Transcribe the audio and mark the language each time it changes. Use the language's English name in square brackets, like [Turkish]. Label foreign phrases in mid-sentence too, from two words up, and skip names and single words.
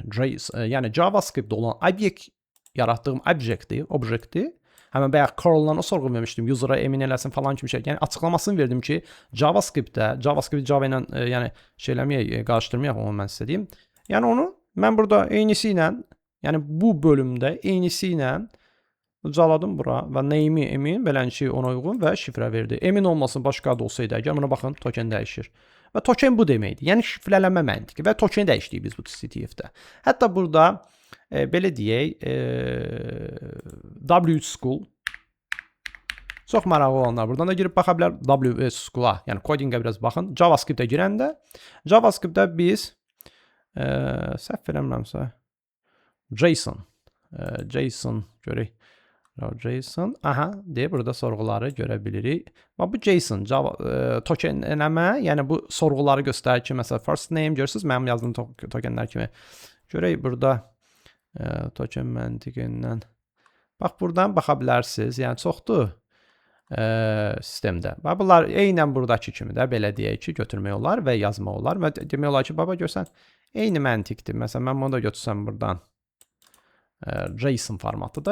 [Azerbaijani] Yəni JavaScript-də olan obyekt yaratdığım obyekti, həmən bayaq curl-dan o sorğu vermişdim, user-a emin eləsin falan kimi şey. Yəni açıqlamasını verdim ki, JavaScript-də, Java ilə yəni şeyləməyək, qarışdırmayaq onu mən sizə deyim. Yəni onu mən burada eynisi ilə, yəni bu bölümdə eynisi ilə ucaladım bura və name-i emin, belənçi ona uyğun və şifrə verdi. Emin olmasın, başqa da olsaydı, əgər buna baxın, token dəyişir. Və token bu deməkdir. Yəni şifrələmə məntiqi və token dəyişdik biz bu CTF-də. Hətta burada belə deyək, WS School çox maraqlı olanlar buradan da girib baxa bilər WS School-a, yəni codingə biraz baxın. JavaScript-ə girəndə, JavaScript-də biz səhv verəmirəmsə JSON görək. JSON, deyə burada sorğuları görə bilirik. Və bu JSON, tokenləmə, yəni bu sorğuları göstərir ki, məsələn, [English] first name [Azerbaijani] görürsünüz, mənim yazdığım tokenlər kimi. Görək burada token məntiqindən. Bax, buradan baxa bilərsiniz, yəni çoxdur sistemdə. Bax, bunlar eynən buradakı kimi də, belə deyək ki, götürmək olar və yazmaq olar. Və demək olar ki, baba görsən, eyni məntiqdir. Məsələn, mən bunu da götürsəm buradan JSON formatıdır.